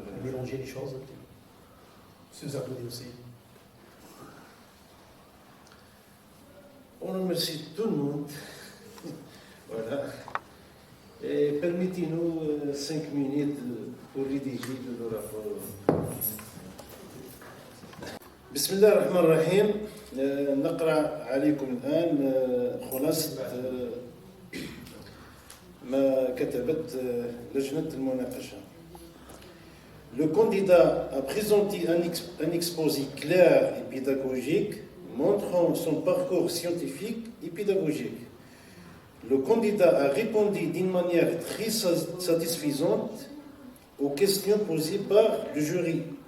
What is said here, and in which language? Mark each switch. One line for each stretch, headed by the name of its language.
French: Mélanger les choses. M. Zardouni aussi. On remercie tout le monde. Voilà. Et permettez-nous 5 minutes pour rédiger le rapport.
Arabic: بسم الله الرحمن الرحيم. نقرأ عليكم الآن خلاصة ما كتبت لجنة المناقشة.
French: Le candidat a présenté un exposé clair et pédagogique montrant son parcours scientifique et pédagogique. Le candidat a répondu d'une manière très satisfaisante aux questions posées par le jury.